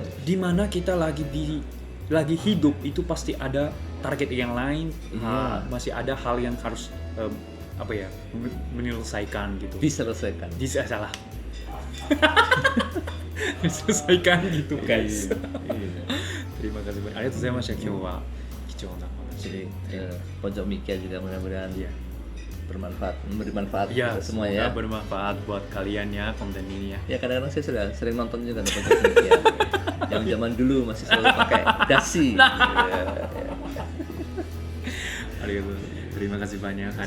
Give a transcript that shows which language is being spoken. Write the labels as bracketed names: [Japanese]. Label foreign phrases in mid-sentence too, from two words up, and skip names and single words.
[Indonesian] Di mana kita lagi hidup itu pasti ada target yang lain. Masih ada hal yang harus menyelesaikan gitu. Diselesaikan. Salah. Diselesaikan gitu guys. Terima kasih banyak. [Japanese] ありがとうございます今日は貴重な話。 [Indonesian] Jadi pojok Mikia juga mudah-mudahan bermanfaat, memberi manfaat ya, untuk semua ya. Bermanfaat buat kalian ya konten ini ya. Ya kadang-kadang saya sudah sering nonton juga pojok Mikia. Yang zaman dulu masih selalu pakai dasi. Terima kasih banyak hari